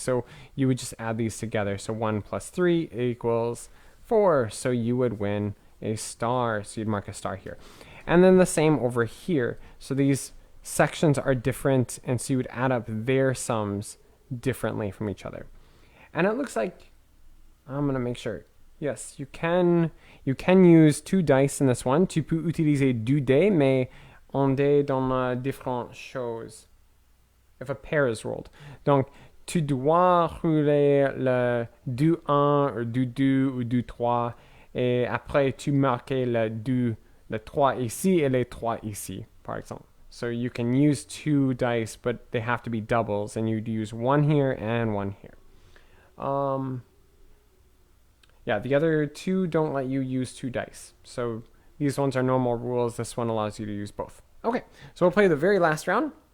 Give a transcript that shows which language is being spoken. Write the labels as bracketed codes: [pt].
[en] So you would just add these together. So 1 plus 3 equals 4, so you would win a star. So you'd mark a star here. And then the same over here. So these sections are different, and so you would add up their sums differently from each other. And it looks like, I'm going to make sure. Yes, you can use 2 dice in this one. [fr] Tu peux utiliser 2 dés, mais un dé dans différentes choses. [en] If a pair is rolled. [fr] Donc, tu dois rouler le 2-1 ou 2-2 ou 2-3 et après tu marques le 2, le 3 ici et le 3 ici, par exemple. [en] So you can use 2 dice, but they have to be doubles, and you'd use 1 here and 1 here. Yeah, the other 2 don't let you use 2 dice. So these ones are normal rules. This one allows you to use both. Okay, so we'll play the very last round.